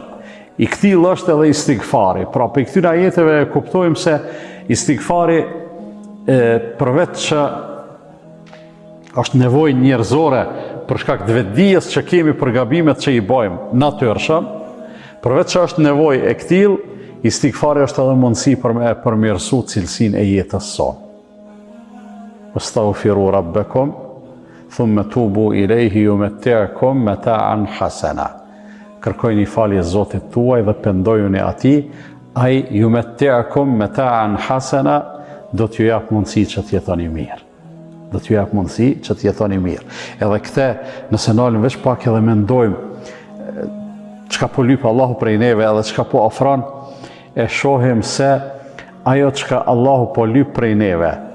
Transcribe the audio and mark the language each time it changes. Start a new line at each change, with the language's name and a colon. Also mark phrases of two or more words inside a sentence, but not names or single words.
Albanian: I këtill është edhe istighfari. Pra, për këtyre ajeteve kuptojmë se istighfari përveç që është nevojë njerëzore për shkak të vetdijes që kemi për gabimet që i bëjmë natyrshëm, përveç që është nevojë e këtill, istighfari është edhe mundësi për me përmirësu cilësinë e jetës sonë.
Arabic: استغفروا ربكم ثم توبوا إليه يمتعكم متاعا حسنا.
Albanian: Kërkojni falje Zotit tuaj dhe pendojuni atij, ai
Arabic: يمتعكم متاعا حسنا,
Albanian: do t'ju jap mundësi që të jetoni mirë. Do t'ju jap mundësi që të jetoni mirë. Edhe këte, nëse nalëm veç pak edhe mendojmë çka po lyp Allahu prej neve edhe çka po ofron, e shohim se ajo çka Allahu po lyp prej neve,